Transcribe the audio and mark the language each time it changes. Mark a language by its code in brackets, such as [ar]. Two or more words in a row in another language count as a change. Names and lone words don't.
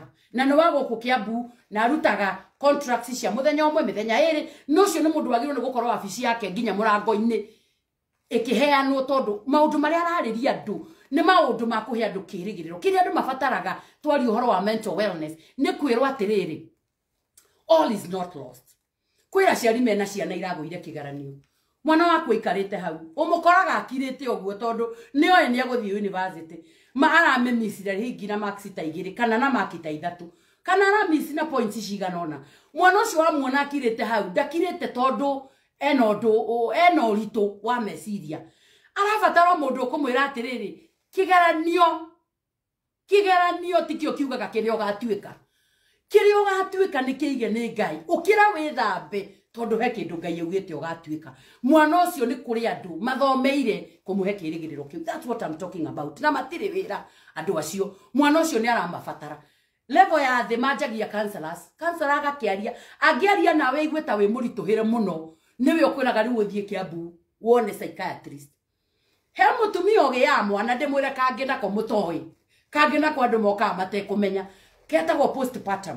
[ki] Na nĩ wa gũkũ Kiambu na arutaga contracts cia mũthenya ũmwe mĩthenya ĩrĩ. No ũcio nĩ mũndũ wagĩrĩirwo nĩ gũkorwo wabici yake nginya mũrango-inĩ ĩkĩheanwo, tondũ maũndũ marĩa ararĩria andũ nĩ maũndũ ma kũhe andũ kĩĩrĩgĩrĩro. Kĩrĩa andũ mabataraga twaria ũhoro wa [en] mental wellness [ki] nĩ kwĩrwo atĩrĩrĩ, [en] all is not lost. [ki] Kwĩra aciari mena ciana iragũire kĩgeranio, mwana wakwa ikarĩte hau ũmũkoraga akirĩte ũguo tondũ nĩoĩ nĩ agũthiĩ university, aramĩmicire hingi na marks ta 2 kana na mark ta 3 kana aramisi na points cigana ona. Mwana ũcio wamuona akirĩte hau ndakirĩte tondũ ena ũritũ wa meciria. Arabatara mũndũ ũkũmwĩra atĩrĩrĩ, kĩgeranio tikĩo kiugaga kĩrĩa ũgatuĩka. Kĩrĩa ũgatuĩka nĩ kĩige nĩ Ngai. Ũkĩra wĩthambe tondũ he kĩndũ Ngai augĩte ũgatuĩka. Mwana ũcio nĩ kũrĩ andũ mathomeire kũmũhe kĩĩrĩgĩrĩro kĩu. [en] That's what I'm talking about. [ki] Na matirĩ wĩra andũ acio. Mwana ũcio nĩ aramabatara. Level ya thĩ manjagia counselors. Counselor agakĩaria, angĩaria nawe igue ta wĩ mũritũhĩre mũno, nĩwe ũkwĩraga rĩu ũthiĩ Kiambu wone psychiatrist. He mũtumia ũgĩa mwana ndĩmwĩre kangĩ nako mũtoĩ, kangĩ nako andũ mokaga matekũmenya, ketagwo postpartum.